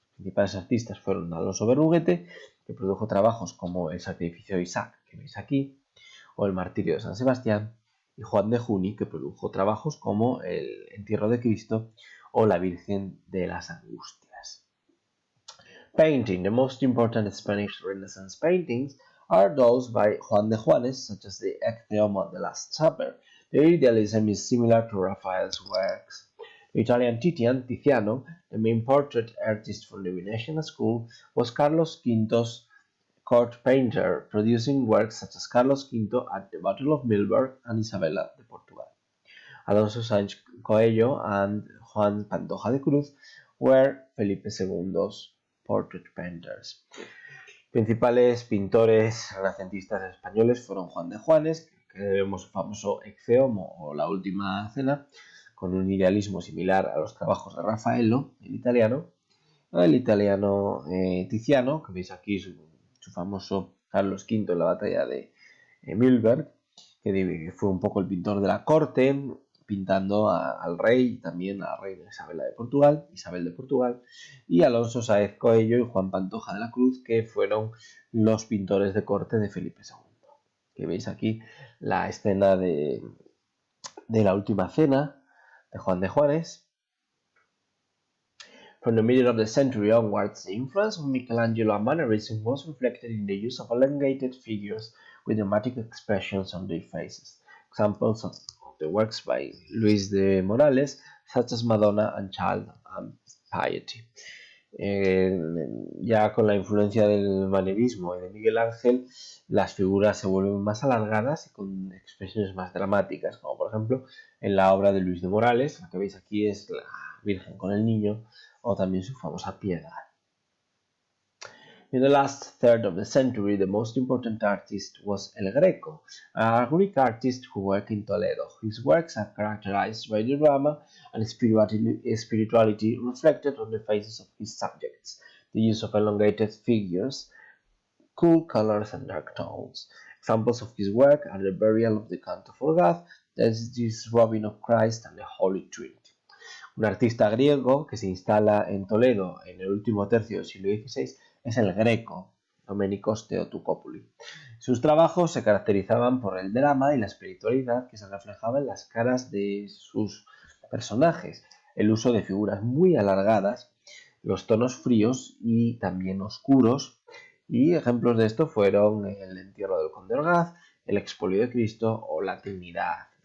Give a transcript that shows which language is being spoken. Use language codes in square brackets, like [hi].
[es] Los principales artistas fueron Alonso Berruguete, que produjo trabajos como El sacrificio de Isaac, que veis aquí, o El martirio de San Sebastián, y Juan de Juni, que produjo trabajos como El entierro de Cristo o La Virgen de las Angustias. [en] Painting. The most important Spanish Renaissance paintings are those by Juan de Juanes, such as the Ecce Homo the Last Supper. Their idealism is similar to Raphael's works. The Italian Tiziano, the main portrait artist from the Venetian school, was Carlos Quinto's court painter, producing works such as Carlos V at the Battle of Milberg and Isabella de Portugal. Alonso Sánchez Coello and Juan Pantoja de Cruz were Felipe II's portrait painters. [es] Principales pintores renacentistas españoles fueron Juan de Juanes, que vemos su famoso Ecce Homo o La Última Cena, con un idealismo similar a los trabajos de Raffaello, el italiano Tiziano, que veis aquí su famoso Carlos V en la batalla de Mühlberg, que fue un poco el pintor de la corte, pintando al rey y también a la reina Isabel de Portugal, y Alonso Sáez Coello y Juan Pantoja de la Cruz, que fueron los pintores de corte de Felipe II. Que veis aquí la escena de la última cena de Juan de Juanes. [en] From the middle of the century onwards, the influence of Michelangelo and Mannerism was reflected in the use of elongated figures with dramatic expressions on their faces. Examples of the works by Luis de Morales, such as Madonna and Child and Piety. [es] Ya con la influencia del manierismo y de Miguel Ángel, las figuras se vuelven más alargadas y con expresiones más dramáticas, como por ejemplo en la obra de Luis de Morales, la que veis aquí es la Virgen con el Niño, o también su famosa Piedad. [en] In the last third of the century, the most important artist was El Greco, a Greek artist who worked in Toledo. His works are characterized by the drama and spirituality reflected on the faces of his subjects, the use of elongated figures, cool colors, and dark tones. Examples of his work are the Burial of the Canto for God, the Robin of Christ, and the Holy Trinity. [es] Un artista griego que se instala en Toledo en el último tercio del siglo XVI es el Greco, Domenicos Theotokopoulos. Sus trabajos se caracterizaban por el drama y la espiritualidad que se reflejaba en las caras de sus personajes, el uso de figuras muy alargadas, los tonos fríos y también oscuros, y ejemplos de esto fueron el entierro del Conde Orgaz, el expolio de Cristo o la Trinidad.